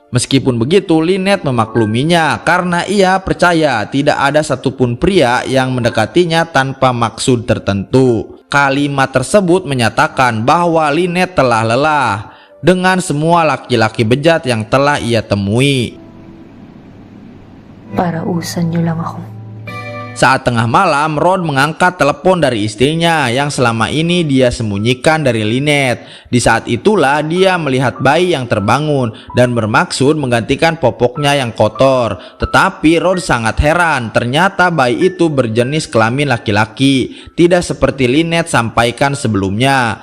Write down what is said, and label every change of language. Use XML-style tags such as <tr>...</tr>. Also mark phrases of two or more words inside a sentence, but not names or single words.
<id>Meskipun begitu, Lynette memakluminya karena ia percaya tidak ada satupun pria yang mendekatinya tanpa maksud tertentu. Kalimat tersebut menyatakan bahwa Lynette telah lelah dengan semua laki-laki bejat yang telah ia temui.</id> <tl>Para usan niyo lang ako.</tl> <id>Saat tengah malam, Rod mengangkat telepon dari istrinya yang selama ini dia sembunyikan dari Lynette. Di saat itulah dia melihat bayi yang terbangun dan bermaksud menggantikan popoknya yang kotor. Tetapi Rod sangat heran, ternyata bayi itu berjenis kelamin laki-laki, tidak seperti Lynette sampaikan sebelumnya.</id>